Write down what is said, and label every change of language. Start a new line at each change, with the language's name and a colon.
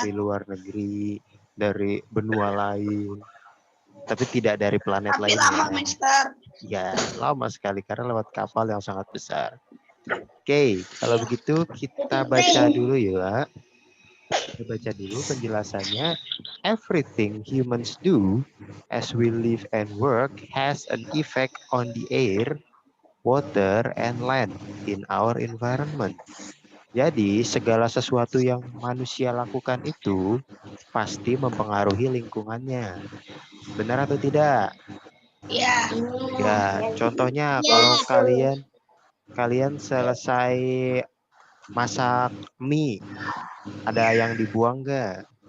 Indonesian: dari luar negeri, dari benua lain. Tapi tidak dari planet Tapi lainnya. lama, Mister. Ya, lama sekali karena lewat kapal yang sangat besar. Oke, kalau begitu kita baca dulu ya. Kita baca dulu penjelasannya.
English: Everything humans do as we live and work has an effect on the air, water, and land in our environment.
Indonesian: Jadi, segala sesuatu yang manusia lakukan itu pasti mempengaruhi lingkungannya. Benar atau tidak? Iya. Ya, contohnya kalau kalian selesai masak mie, ada yang dibuang nggak?